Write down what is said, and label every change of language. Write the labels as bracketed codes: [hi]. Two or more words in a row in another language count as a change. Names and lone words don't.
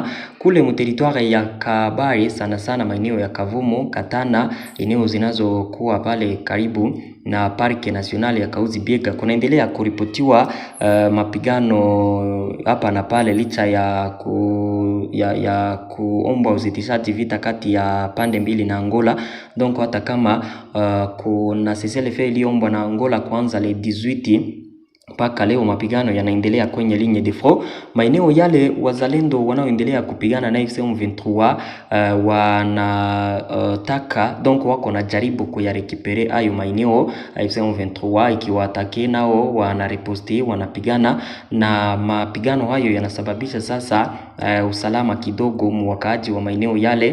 [sw] Kule mteritwari ya Kabare sana maeneo ya Kavumu, Katana, eneo zinazokuwa pale karibu na Parke National ya Kauzi Biega, kunaendelea kuripotiwa mapigano hapa na pale, licha ya kuomba usitishaji vita kati ya pande mbili na Angola. Donc hata kama kuna [fr] cessez-le-feu [sw] iliombwa na Angola kuanza le 18, mpaka leo mapigano yanaendelea kwenye [fr] ligne de front. [sw] Maeneo yale wazalendo wanaoendelea kupigana na AFC M23 wanataka donc wako na jaribu kuyarekipere ayo maeneo. AFC M23 ikiwatake nao wanariposti, wanapigana, na mapigano hayo yanasababisha sasa usalama kidogo mwakaaji wa maeneo yale.